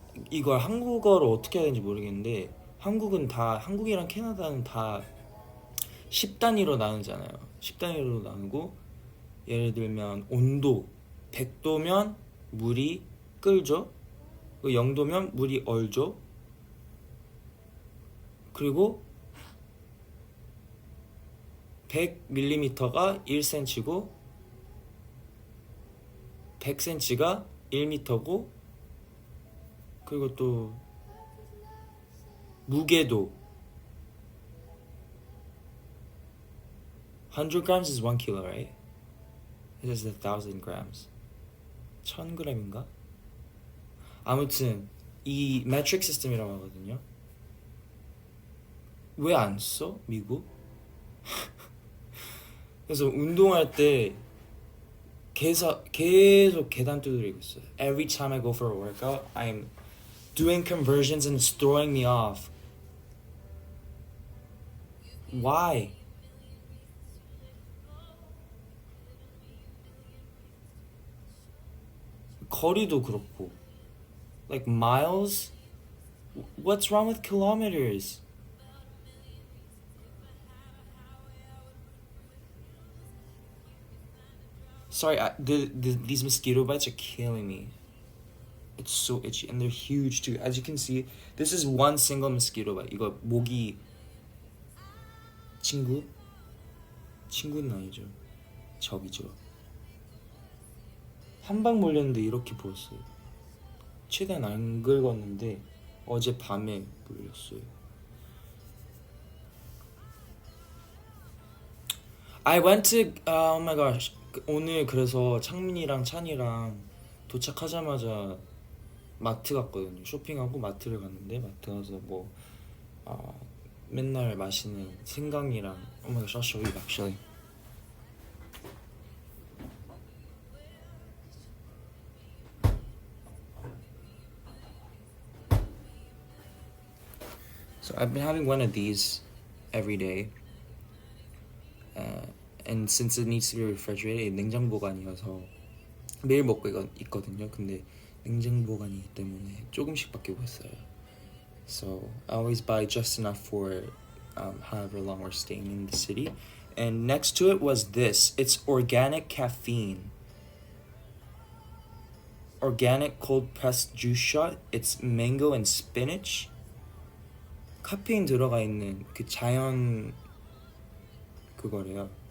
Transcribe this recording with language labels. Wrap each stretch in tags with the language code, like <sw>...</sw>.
<ko>이걸 한국어로 어떻게 해야 되는지 모르겠는데 한국이랑 캐나다는 다 10단위로 나누잖아요. 10단위로 나누고 예를 들면 온도 100도면 물이 끓죠. 0도면 물이 얼죠. 그리고 100mm가 1cm고 100cm가 1m고 그리고 또 무게도</ko> <en>100 grams is 1 kilo, right? This is 1,000 grams.</en> <ko>1000g인가? 아무튼 이 metric system이라고 하거든요. 왜 안 써? 미국? 그래서 운동할 때 계속 계단 두드리고 있어요.</ko> <en>Every time I go for a workout, I'm doing conversions and it's throwing me off. Why?</en> <ko>거리도 그렇고</ko> <en>like miles? What's wrong with kilometers? Sorry, these mosquito bites are killing me. It's so itchy and they're huge too. As you can see, this is one single mosquito bite.</en> <ko>이거 모기 친구는 아니죠. 적이죠. 한 방 물렸는데 이렇게 보였어요. 최대한 안 긁었는데 어제 밤에 물렸어요.</ko> <en>I went to oh my gosh.</en> <ko>오늘 그래서 창민이랑 찬이랑 도착하자마자 마트 갔거든요. 쇼핑하고 마트를 갔는데 마트 가서 뭐 맨날 마시는 생강이랑</ko> <en>oh my gosh, I'll show you actually. So I've been having one of these every day. And since it needs to be refrigerated,</en> <ko>냉장 보관이어서 매일 먹고 있거든요. 근데 냉장 보관이기 때문에 조금씩밖에 못 써요.</ko> <en>So I always buy just enough for however long we're staying in the city. And next to it was this. It's organic caffeine. Organic cold pressed juice shot. It's mango and spinach.</en> <ko>카페인 들어가 있는 그 자연 그거래요.</ko>